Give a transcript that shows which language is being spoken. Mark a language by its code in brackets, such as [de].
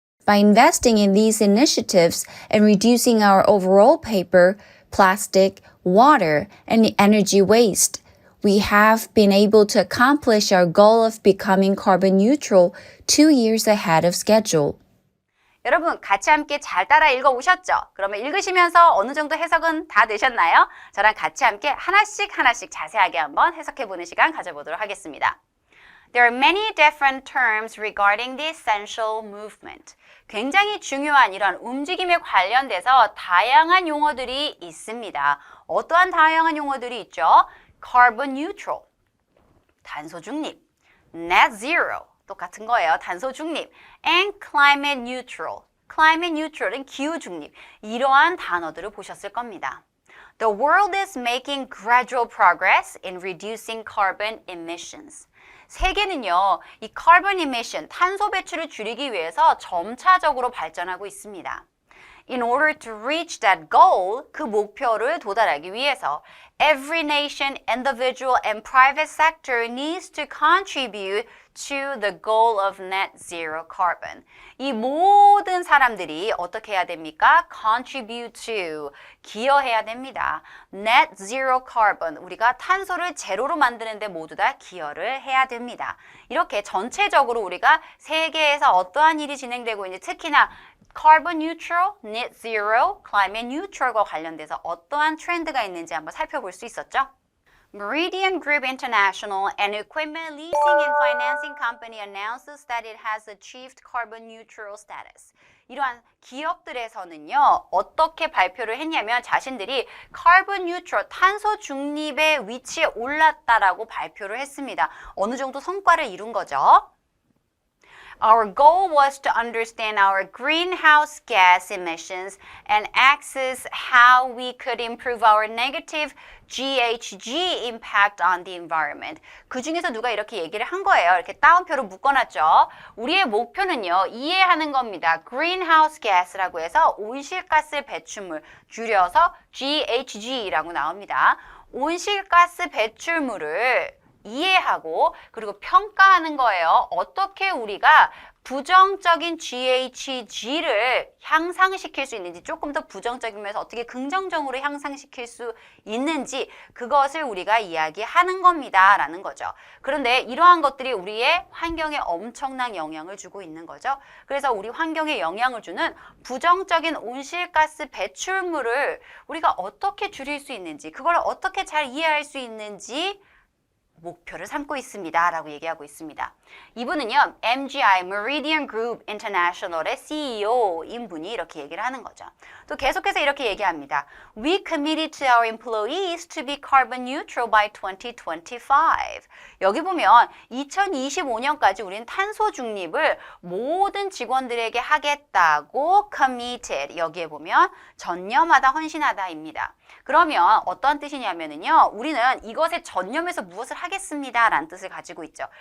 [en] By investing in these initiatives and reducing our overall paper, plastic, water, and energy waste, we have been able to accomplish our goal of becoming carbon neutral 2 years ahead of schedule. [ko] 여러분 같이 함께 잘 따라 읽어오셨죠? 그러면 읽으시면서 어느 정도 해석은 다 되셨나요? 저랑 같이 함께 하나씩 자세하게 한번 해석해보는 시간 가져보도록 하겠습니다. [en] There are many different terms regarding the essential movement. [ko] 굉장히 중요한 이런 움직임에 관련돼서 다양한 용어들이 있습니다. 어떠한 다양한 용어들이 있죠? Carbon neutral, 탄소 중립, net zero, 똑같은 거예요. 탄소 중립. [en] And climate neutral. [ko] climate neutral은 기후 중립. 이러한 단어들을 보셨을 겁니다. [en] The world is making gradual progress in reducing carbon emissions. [ko] 세계는요, 이 carbon emission, 탄소 배출을 줄이기 위해서 점차적으로 발전하고 있습니다. [en] In order to reach that goal, [ko] 그 목표를 도달하기 위해서 [en] every nation, individual, and private sector needs to contribute to the goal of net zero carbon. [ko] 이 모든 사람들이 어떻게 해야 됩니까? Contribute to, 기여해야 됩니다. Net zero carbon, 우리가 탄소를 제로로 만드는 데 모두 다 기여를 해야 됩니다. 이렇게 전체적으로 우리가 세계에서 어떠한 일이 진행되고 있는지, 특히나 carbon neutral, net zero, climate neutral과 관련돼서 어떠한 트렌드가 있는지 한번 살펴볼 수 있었죠? [en] Meridian Group International, an equipment leasing and financing company, announces that it has achieved carbon neutral status. [ko] 이러한 기업들에서는요, 어떻게 발표를 했냐면 자신들이 carbon neutral, 탄소 중립의 위치에 올랐다라고 발표를 했습니다. 어느 정도 성과를 이룬 거죠. [en] Our goal was to understand our greenhouse gas emissions and access how we could improve our negative GHG impact on the environment. [ko] 그 중에서 누가 이렇게 얘기를 한 거예요. 이렇게 따옴표로 묶어놨죠. 우리의 목표는요, 이해하는 겁니다. greenhouse gas라고 해서 온실가스 배출물, 줄여서 GHG라고 나옵니다. 온실가스 배출물을 이해하고 그리고 평가하는 거예요. 어떻게 우리가 부정적인 GHG를 향상시킬 수 있는지, 조금 더 부정적이면서 어떻게 긍정적으로 향상시킬 수 있는지 그것을 우리가 이야기하는 겁니다 라는 거죠. 그런데 이러한 것들이 우리의 환경에 엄청난 영향을 주고 있는 거죠. 그래서 우리 환경에 영향을 주는 부정적인 온실가스 배출물을 우리가 어떻게 줄일 수 있는지, 그걸 어떻게 잘 이해할 수 있는지 목표를 삼고 있습니다 라고 얘기하고 있습니다. 이분은요, MGI, Meridian Group International의 CEO인 분이 이렇게 얘기를 하는 거죠. 또 계속해서 이렇게 얘기합니다. [en] We committed to our employees to be carbon neutral by 2025. [ko] 여기 보면 2025년까지 우리는 탄소 중립을 모든 직원들에게 하겠다고 committed, 여기에 보면 전념하다, 헌신하다입니다. 그러면 어떤 뜻이냐면요, 우리는 이것에 전념해서 무엇을 하겠습니다 라는 뜻을 가지고 있죠.